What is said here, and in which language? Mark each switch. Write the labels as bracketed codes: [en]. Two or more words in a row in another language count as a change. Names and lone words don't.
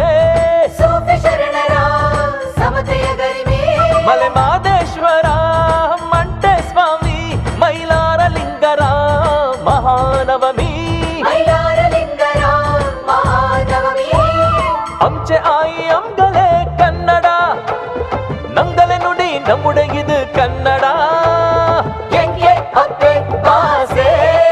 [kn] ಸೂಫಿ ಶರಣರ ಸಮತೆಯ ಗರಿಮೆ. ಮಲೆ ಮಾದೇಶ್ವರ ಮಂಟೆ ಸ್ವಾಮಿ ಮೈಲಾರ ಲಿಂಗರ ಮಹಾನವಮಿ. ಮೈಲಾರ ಲಿಂಗರ ಮಹಾನವಮಿ. [kfa] ಅಂಚೆ ಆಯಿ ಅಂಗಲೆ ಕನ್ನಡ, ನಂಗಲೆ ನುಡಿ ನಮ್ಮುಡೆ ಇದು ಕನ್ನಡ. ಎಂಗೆ ಅತ್ತೆ ಭಾಷೆ